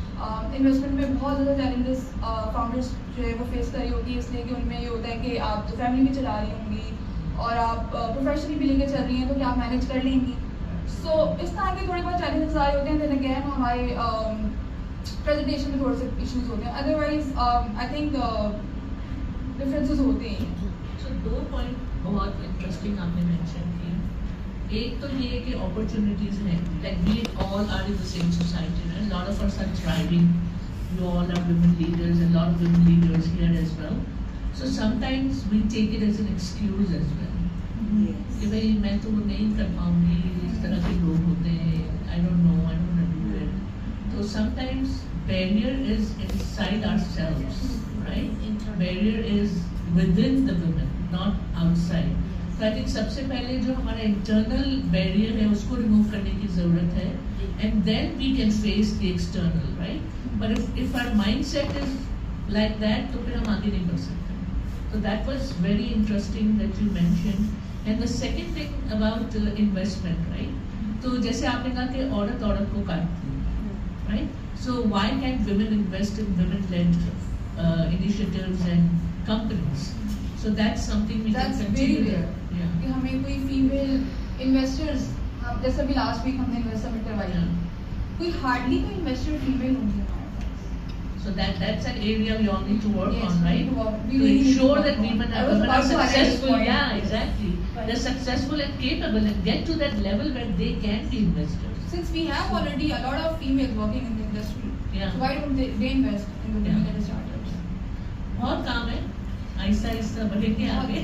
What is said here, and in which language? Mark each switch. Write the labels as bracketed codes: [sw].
[ur] Investment میں بہت زیادہ چیلنجز فاؤنڈرس جو ہے وہ فیس کر رہی ہوتی ہے, اس لیے کہ ان میں یہ ہوتا ہے کہ آپ جو فیملی بھی چلا رہی ہوں گی اور آپ پروفیشنلی بھی لے کے چل رہی ہیں, تو کیا آپ مینیج کر لیں گی. سو اس طرح کے تھوڑے بہت چیلنجز آ رہے ہوتے ہیں. [en] then again [ur] ہمارے پریزنٹیشن میں تھوڑے سے ایشوز ہوتے ہیں. [en] otherwise I think differences [ur] ہوتے ہیں. سو 2 پوائنٹ بہت انٹرسٹنگ آپ نے مینشن کیے. ایک تو یہ کہ اپرچونیٹیز ہیں, [en] Like we all are in the same society, lot of us are thriving, you all are women leaders and lot of women leaders here as well. So sometimes we take it as an excuse as well. [ur] کہ بھائی میں تو نہیں کر پاؤں گی, اس طرح کے لوگ ہوتے ہیں, [en] I don't know, I don't want to do it. So sometimes barrier is inside ourselves, right? Barrier is within the women, not outside. So I think [ur] سب سے پہلے جو ہمارا انٹرنل بیریئر ہے اس کو ریموو کرنے کی ضرورت ہے, [en] and then we can face the external, right? But if our mindset is like that, [ur] تو پھر ہم آگے نہیں بڑھ سکتے. [en] So that was very interesting that you mentioned. And the second thing about investment, right? [ur] تو جیسے آپ نے کہا کہ عورت عورت کو کاٹتی ہے, right? [en] So why can't women invest in women-led initiatives and companies? So that's something we can continue there. [ur] کہ ہمیں کوئی فیمیل انویسٹرز, جیسے ابھی لاسٹ ویک ہم نے انویسٹر میٹ کروائی, کوئی ہارڈلی کوئی انویسٹر فیمیل ہوں گی ہمارے پاس. [en] So that's an area we all need to work on, right? To ensure that women are successful. Yeah, exactly. They're successful and capable and get to that level where they can be investors. Since we have already a lot of females working in the industry, so why don't they invest in the women startups? [ur] بہت کام ہے, آہستہ آہستہ بڑھیں گے آگے.